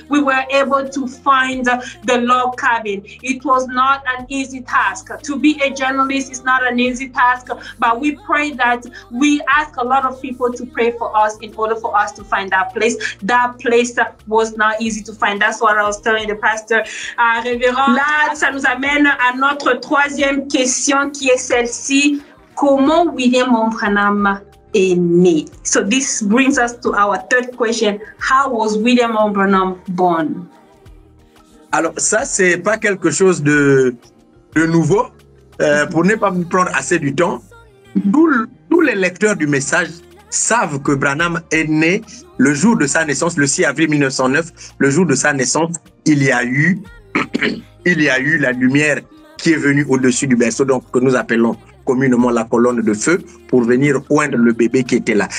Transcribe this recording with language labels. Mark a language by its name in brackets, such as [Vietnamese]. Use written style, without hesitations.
[English] we were able to find the log cabin. It was not an easy task. To be a journalist is not an easy task, but we pray that we ask a lot of people to pray for us in order for us to find that place. That place was not easy to find. That's what I was telling the pastor. [French] Révérend, là, ça nous amène à notre 3e question qui est celle-ci. Comment William Branham est né? [English] So this brings us to our 3rd question. How was William Branham born? [French] Alors ça, c'est pas quelque chose de nouveau. Pour ne pas me prendre assez du temps, tous les lecteurs du message savent que Branham est né le jour de sa naissance, le 6 avril 1909. Le jour de sa naissance, il y a eu la lumière qui est venue au-dessus du berceau, donc que nous appelons communément la colonne de feu, pour venir oindre le bébé qui était là.